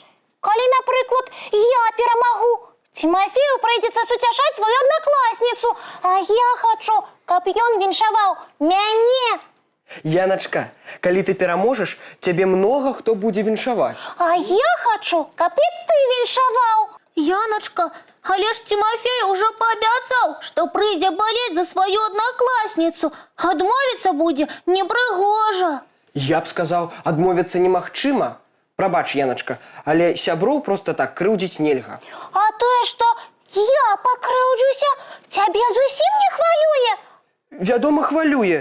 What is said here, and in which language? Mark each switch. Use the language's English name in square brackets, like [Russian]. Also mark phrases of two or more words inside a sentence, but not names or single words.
[Belarusian] Калі, напрыклад, я перамагу, Тимофею прыйдзецца суцяшаць сваю аднакласніцу, а я хачу, каб ён віншаваў мяне. Яночка, калі ты пераможаш, цябе многа хто будзе віншаваць. А я хочу, каб і ты віншаваў. [Russian] Яночка, [Belarusian] але ж [Russian] Тимофей уже пообяцал, что прыйдзе болеть за свою одноклассницу. [Belarusian] Адмовіцца будзе непрыгожа. Я б сказаў, адмовіцца немагчыма. Прабач, Яночка, але сяброў проста так крыўдзіць нельга. А тое, што я пакрыўджуся, цябе зусім не хвалюе. Вядома, хвалюе.